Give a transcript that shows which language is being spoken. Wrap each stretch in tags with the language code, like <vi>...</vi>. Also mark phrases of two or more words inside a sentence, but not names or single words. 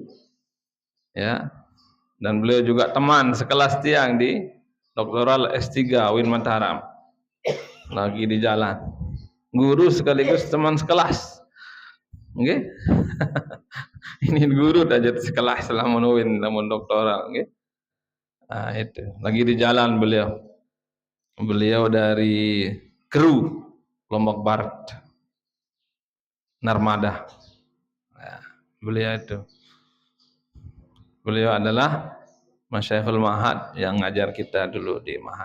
<id>Ya. Dan beliau juga teman sekelas tiang di Doktoral S3 Win Mataram. Lagi di jalan. Guru sekaligus teman sekelas. Nggih. Ini guru aja sekelas lamun Win lamun doktoral nggih. Itu. Lagi di jalan beliau. Beliau dari kru Lombok Barat. Narmada. Beliau itu. Beliau adalah</id> <ar>Masyayikhul Mahad</ar> <id>yang ngajar kita dulu di Mahad.</id>